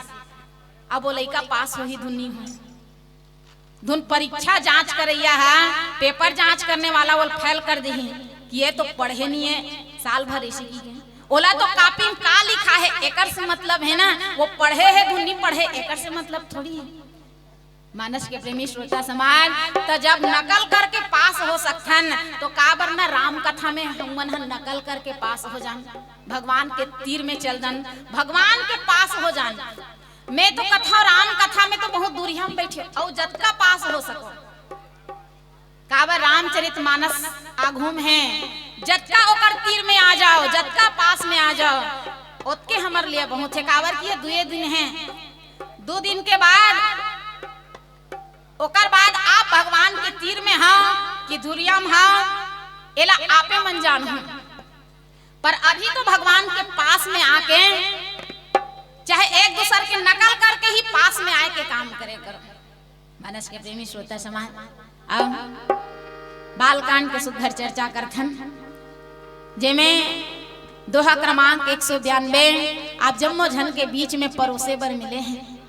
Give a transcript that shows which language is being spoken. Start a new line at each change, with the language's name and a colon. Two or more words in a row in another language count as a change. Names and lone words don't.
Chhattisgarhi: अब वो लड़का पास हो ही धुनी हो धुन परीक्षा जांच करैया है, पेपर जांच करने वाला वो फेल कर दे कि ये तो पढ़े नहीं है साल भर ऐसे की ओला तो कापी में का लिखा है एकर से मतलब है ना, वो पढ़े है धुन नहीं पढ़े एकर से मतलब थोड़ी है। मानस के प्रेमी श्रोता समाज, तो जब नकल करके पास हो सकथन तो काबर न राम कथा में हमन नकल करके पास हो जान, भगवान के तीर में चल जान, भगवान के पास हो जान। मैं तो कथा राम कथा में तो बहुत दूरिया में बैठे और जतका पास हो सको, काबर रामचरित मानस आघू में है, जतका ओकर तीर में आ जाओ, जतका पास में आ जाओ, ओतके हमर लिए बहुत है। काबर की 2 दिन है, 2 दिन के बाद ओकर बाद आप भगवान के तीर में हाँ कि धुरिया में हाँ, एला आपे मन जान हो। पर अभी तो भगवान के पास में आके चाहे एक दूसरे के नकल करके ही पास में आए के काम करे करो। मानस के प्रेमी श्रोता समाज, अब बालकांड के सुधर चर्चा करथन, जेमे दोहा क्रमांक 192 आप जम्मो झन के बीच में परोसे बर मिले हैं।